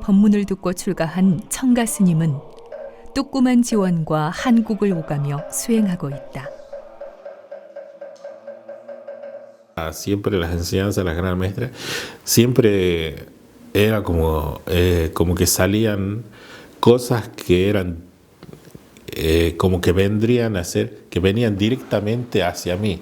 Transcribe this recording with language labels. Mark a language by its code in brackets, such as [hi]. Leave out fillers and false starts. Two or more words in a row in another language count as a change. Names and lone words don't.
[ko] 법문을 듣고 출가한 청가 스님은 뚜꾸만 지원과 한국을 오가며 수행하고 있다. [es] Siempre las enseñanzas de las gran maestras siempre era como que salían cosas que eran como que vendrían a ser, que venían directamente hacia mí.